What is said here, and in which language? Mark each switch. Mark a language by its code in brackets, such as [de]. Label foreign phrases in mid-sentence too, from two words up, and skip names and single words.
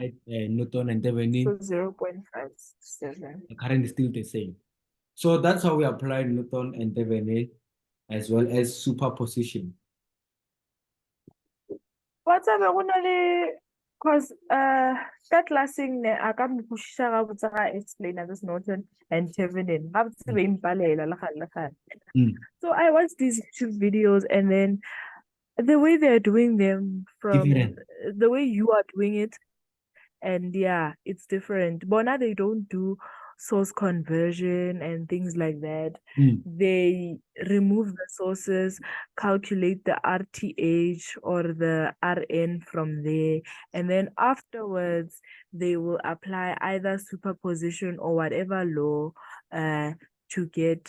[en] applied Newton and Thevenin. So 0.567. The current is still the same. So that's how we apply Newton and Thevenin as well as superposition. What's up, because that last thing [nso] ne a ka mo kwešiša gabotse ga [en] explainer this Norton and Thevenin [nso] gabotse be impalela le gale le gale. Mm. [en] So I watched these YouTube videos, and then the way they're doing them from Different. the way you are doing it, and yeah, it's different. But now they don't do source conversion and things like that. Mm. They remove the sources, calculate the RTH or the RN from there, and then afterwards they will apply either superposition or whatever law to get